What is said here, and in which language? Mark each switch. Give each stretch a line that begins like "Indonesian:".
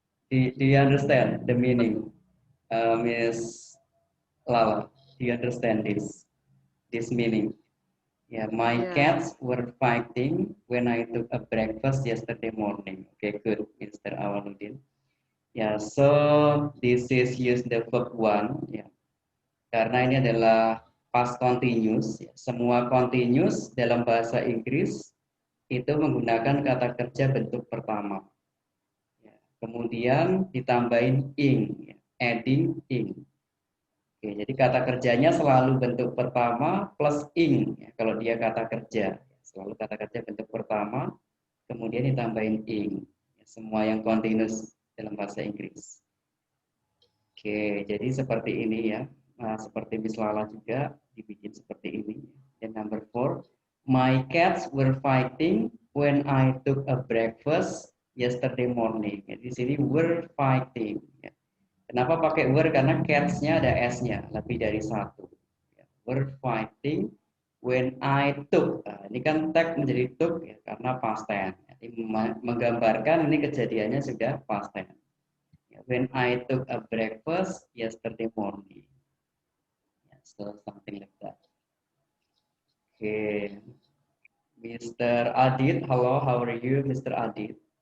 English: Do you understand the meaning, Miss Lala? Do you understand this meaning? Yeah, my
Indonesian: ya.
English: cats were fighting when I took a breakfast yesterday morning. Okay, good, Mr. Awaludin. Yeah, so this is use the verb one.
Indonesian: Ya, karena ini adalah past continuous. Ya. Semua continuous dalam bahasa Inggris itu menggunakan kata kerja bentuk pertama. Ya. Kemudian ditambahin ing, ya.
English: Adding ing.
Indonesian: Oke, jadi kata kerjanya selalu bentuk pertama plus ing. Ya. Kalau dia kata kerja, selalu kata kerja bentuk pertama, kemudian ditambahin ing. Ya, semua yang continuous dalam bahasa Inggris. Oke, jadi seperti ini ya. Nah, seperti Miss Lala juga dibikin seperti ini.
English: Dan number 4, my cats were fighting when I took a breakfast yesterday morning.
Indonesian: Ya, di sini were fighting. Ya. Kenapa pakai were? Karena cats-nya ada s-nya, lebih dari satu.
English: Ya, were fighting when I took.
Indonesian: Nah, ini kan tag menjadi took ya, karena past tense. Jadi menggambarkan ini kejadiannya sudah past tense.
English: When I took a breakfast yesterday morning. Yeah, so something like that. Okay. Mr. Adit, hello, how are you, Mr. Adit?